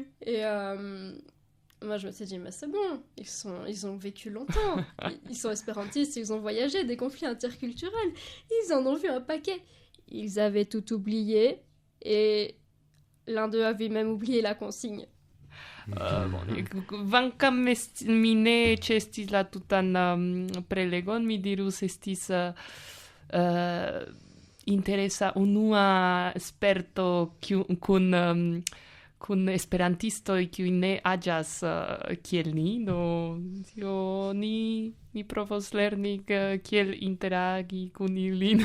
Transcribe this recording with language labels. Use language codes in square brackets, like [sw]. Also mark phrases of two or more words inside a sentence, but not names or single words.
[fr] Et... moi, je me suis dit, mais c'est bon, ils ont vécu longtemps. Ils sont espérantistes, ils ont voyagé, des conflits interculturels. Ils en ont vu un paquet. Ils avaient tout oublié et l'un d'eux avait même oublié la consigne. [eo] Vankam mi ne ĉeestis la tutan prelegon, mi dirus estis interesa unua sperto kun esperantistoj kiuj ne aĝas kiel ni, do tio ni provos lerni kiel interagi kun ilin.